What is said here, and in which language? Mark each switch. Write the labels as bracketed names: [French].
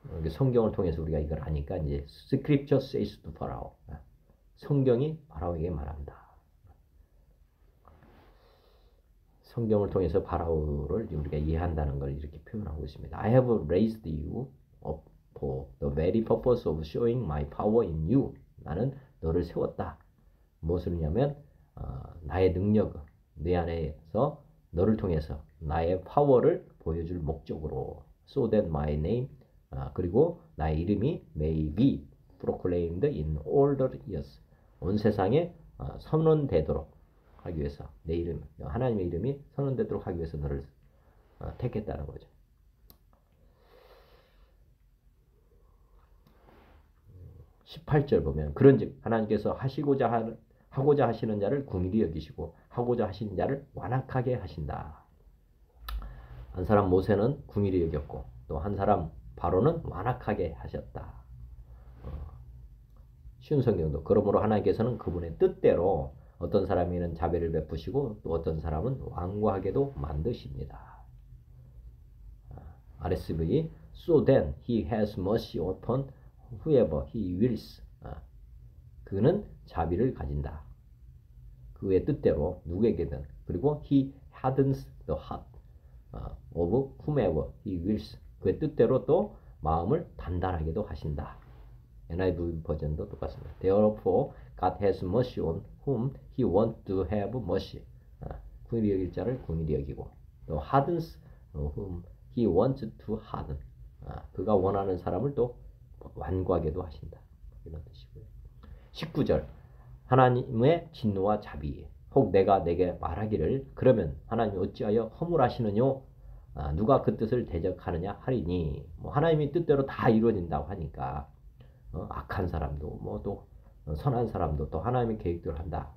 [Korean] 성경을 통해서 우리가 이걸 아니까 이제 [English] Scripture says to Pharaoh. [Korean] 성경이 바라오에게 말합니다. 성경을 통해서 바라오를 우리가 이해한다는 걸 이렇게 표현하고 있습니다. [English] I have raised you up for the very purpose of showing my power in you. [Korean] 나는 너를 세웠다. 무엇을 하냐면 나의 능력, 내 안에서 너를 통해서 나의 파워를 보여줄 목적으로 [English] so that my name [Korean] 그리고 나의 이름이 [English] may be proclaimed in all the earth. [Korean] 온 세상에 선언되도록 하기 위해서 내 이름, 하나님의 이름이 선언되도록 하기 위해서 너를 택했다는 거죠. 18절 보면 그런즉 하나님께서 하고자 하시는 자를 긍휼히 여기시고 하고자 하시는 자를 완악하게 하신다. 한 사람 모세는 긍휼히 여겼고 또 한 사람 바로는 완악하게 하셨다. 쉬운 성경도 그러므로 하나님께서는 그분의 뜻대로 어떤 사람에게는 자비를 베푸시고 또 어떤 사람은 완고하게도 만드십니다. [English] RSV So then he has mercy upon whoever he wills. [Korean] 그는 자비를 가진다. 그의 뜻대로 누구에게든. 그리고 [English] he hardens the heart of whomever he wills. [Korean] 그의 뜻대로 또 마음을 단단하게도 하신다. NIV 버전도 똑같습니다. [English] Therefore God has mercy on whom he wants to have mercy. [Korean] 긍휼히 여길 자를 긍휼히 여기고 또 [English] hardens whom he wants to harden. [Korean] 그가 원하는 사람을 또 완고하게도 하신다. 이런 뜻이고요. 19절 하나님의 진노와 자비 혹 내가 내게 말하기를 그러면 하나님이 어찌하여 허물하시느뇨 누가 그 뜻을 대적하느냐 하리니 하나님의 뜻대로 다 이루어진다고 하니까 악한 사람도 또 선한 사람도 또 하나님의 계획대로 한다.